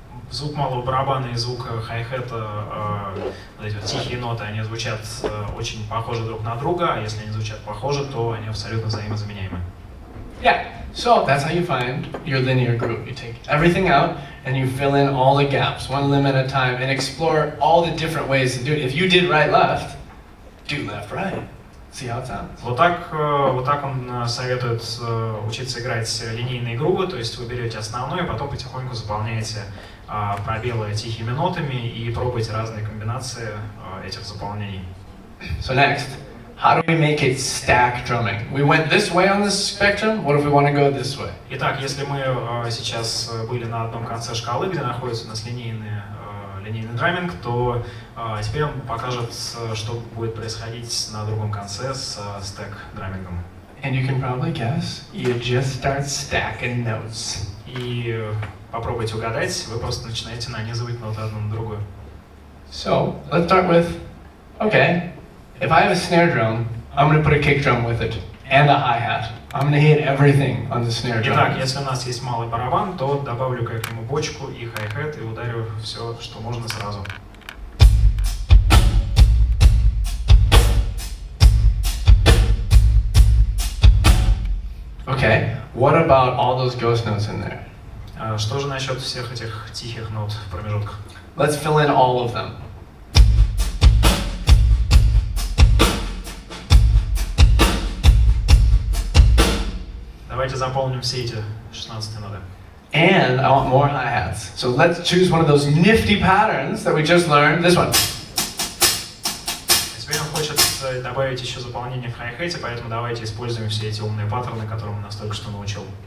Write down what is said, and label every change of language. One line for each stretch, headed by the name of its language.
Russian: Звук малого барабана и звук хай-хета, вот эти вот тихие ноты, они звучат очень похожи друг на друга, а если они звучат похожи, то они абсолютно взаимозаменяемы.
English: Yeah, so that's how you find your linear group. You take everything out and you fill in all the gaps, one limb at a time, and explore all the different ways to do it. If you did right, left, do left, right. See how it sounds.
Russian: Вот так он советует учиться играть линейные грувы, то есть вы берете основное, потом потихоньку заполняете пробелы тихими нотами и пробуйте разные комбинации этих заполнений.
English: So next, how do we make it stack drumming? We went this way on this spectrum. What if we want to go this way?
Russian: Итак, если мы сейчас были на одном конце шкалы, где находится у нас линейный драминг, то теперь он покажет, что будет происходить на другом конце с стэк-драмингом.
English: And you can probably guess, you just start stacking notes.
Russian: И попробуйте угадать, вы просто начинаете нанизывать ноты одну на другую.
English: So, let's start with, okay, if I have a snare drum, I'm going to put a kick drum with it, and a hi-hat. I'm going to hit everything on the snare drum.
Russian: Итак, если у нас есть малый барабан, то добавлю к нему бочку и хай-хэт и ударю все, что можно сразу.
English: Okay, what about all those ghost notes in there?
Russian: Что же насчет всех этих тихих нот в промежутках?
English: Let's fill in all of them.
Russian: Давайте заполним все эти 16 ноты.
English: And I want more hi-hats. So let's choose one of those nifty patterns that we just learned. This one.
Russian: Теперь он хочет добавить еще заполнение в хай-хэте, поэтому давайте используем все эти умные паттерны, которые он нас только что научил.